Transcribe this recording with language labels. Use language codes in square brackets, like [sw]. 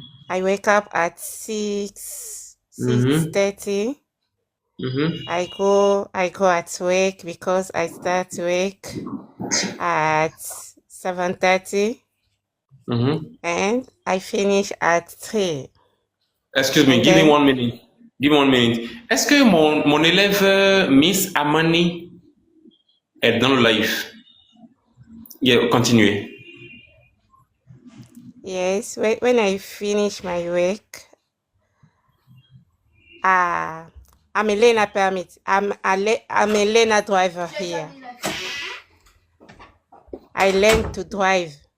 [en] I wake up at 6:30. I go at work because I start work at 7:30. And I finish at 3. Excuse me, give me 1 minute. [fr] Est-ce que mon élève Miss Amani est dans le live? Yeah, continuez. [en] Yes, when I finish my work, I'm a learner permit. I'm a learner driver here. I learned to drive.